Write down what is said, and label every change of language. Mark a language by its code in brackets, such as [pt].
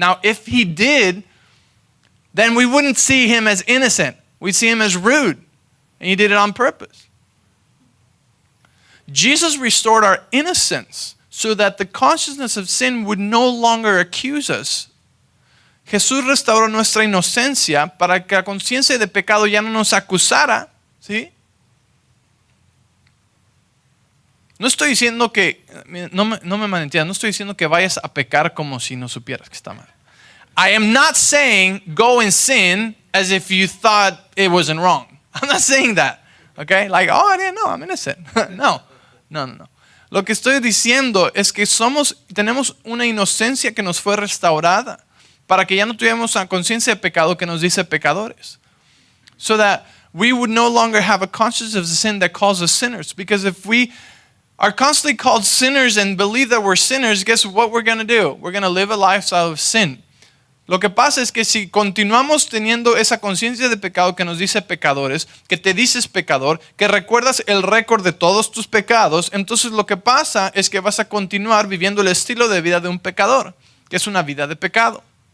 [en] Now, if he did, then we wouldn't see him as innocent. We'd see him as rude. And he did it on purpose. Jesus restored our innocence so that the consciousness of sin would no longer accuse us. [es] Jesús restauró nuestra inocencia para que la conciencia de pecado ya no nos acusara, ¿sí? No estoy diciendo que, no me malentiendas, no estoy diciendo que vayas a pecar como si no supieras que está mal. [en] I am not saying go and sin as if you thought it wasn't wrong. I'm not saying that, okay? Like, oh, I didn't know, I'm innocent. [es] No. Lo que estoy diciendo es que tenemos una inocencia que nos fue restaurada, para que ya no tuviéramos una conciencia de pecado que nos dice pecadores. [en] So that we would no longer have a conscience of sin that calls us sinners. Because if we are constantly called sinners and believe that we're sinners, guess what we're going to do? We're going to live a lifestyle of sin. [es] Lo que pasa es que si continuamos teniendo esa conciencia de pecado que nos dice pecadores, que te dices pecador, que recuerdas el récord de todos tus pecados, entonces lo que pasa es que vas a continuar viviendo el estilo de vida de un pecador, que es una vida de pecado.